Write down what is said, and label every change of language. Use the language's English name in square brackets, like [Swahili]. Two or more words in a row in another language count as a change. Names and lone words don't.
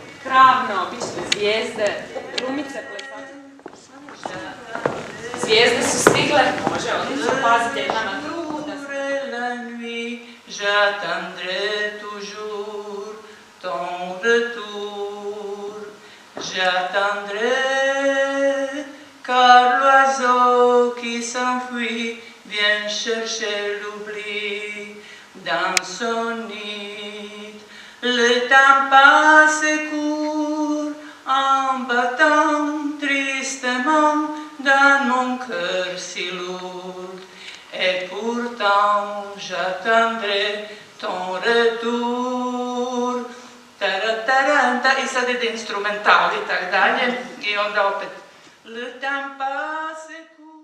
[Croatian] spravno, bit ćete zvijezde, glumice, plesače. Zvijezde su stigle, može, odlično, pazite jedna na drugu. [French] J'attendrai toujours ton retour. J'attendrai, car l'oiseau qui s'enfuit vient chercher l'oubli dans son nid. Le temps passe et court en battant tristement dans mon cœur si lourd. Et pourtant j'attendrai ton retour. [Croatian] Tarataranta, i sad ide instrumentali i tak dalje. I onda opet [French] le temps passe